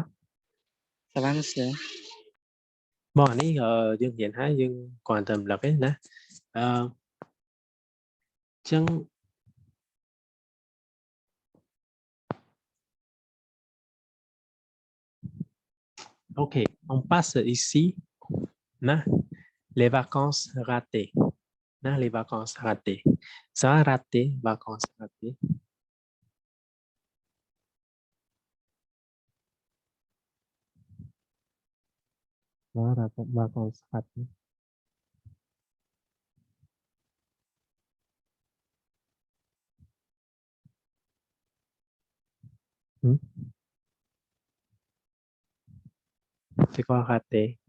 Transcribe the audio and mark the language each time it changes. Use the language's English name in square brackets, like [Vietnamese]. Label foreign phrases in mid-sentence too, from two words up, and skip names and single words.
[French] Ça va, monsieur. [Khmer] បងនេះយើងរៀនហើយយើងគ្រាន់តែរំលឹកទេណាចឹង [French] OK on passe ici là les vacances ratées là les vacances ratées ça raté vacances ratées vacances ratées c'est quoi raté